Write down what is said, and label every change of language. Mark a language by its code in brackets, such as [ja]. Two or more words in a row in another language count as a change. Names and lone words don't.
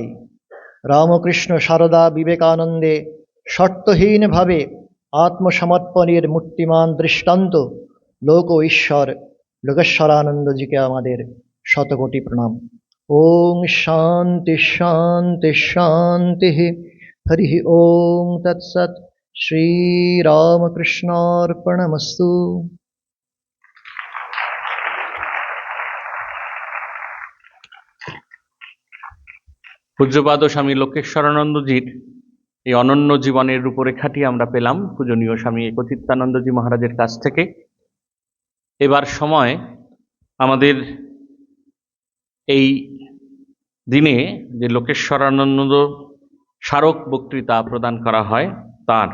[bn] রামকৃষ্ণ সারদা বিবেকানন্দে শর্তহীনভাবে আত্মসমর্পণের মূর্তিমান দৃষ্টান্ত লোক ও ঈশ্বর লোকেশ্বরানন্দজিকে আমাদের শতকোটি প্রণাম। [sa] ওম শান্তি শান্তি শান্তি। हरिः ओम तत्सत्। श्रीरामकृष्णार्पणमस्तु। [bn] পূজ্যপাদ স্বামী লোকেশ্বরানন্দজির এই অনন্য জীবনের রূপরেখাটি আমরা পেলাম পূজনীয় স্বামী একচিত্তানন্দজি মহারাজের কাছ থেকে। এবার সময় আমাদের এই দিনে যে লোকেশ্বরানন্দ স্মারক বক্তৃতা প্রদান করা হয় তার।